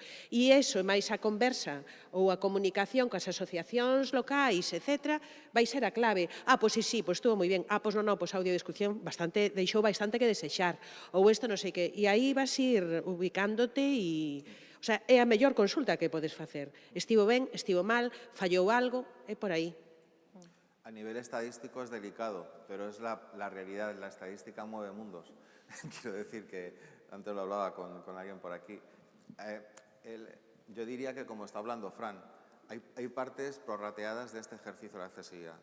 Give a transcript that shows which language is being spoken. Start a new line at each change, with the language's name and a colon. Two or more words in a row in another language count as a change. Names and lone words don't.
Galician: E iso, máis a conversa ou a comunicación coas asociacións locais, etc., vai ser a clave. Pois sí, pois estuvo moi ben. Pois non, pois a audiodescripción deixou bastante que desexar. Ou isto non sei que. E aí vas ir ubicándote e...
Spanish: O sea,
Galician: é a mellor consulta que podes facer. Estivo ben, estivo mal, fallou algo, é por aí.
Spanish: A nivel estadístico es delicado, pero es la realidad. La estadística mueve mundos. Quiero decir que, antes lo hablaba con alguien por aquí, yo diría que, como está hablando Fran, hay partes prorrateadas de este ejercicio de accesibilidad.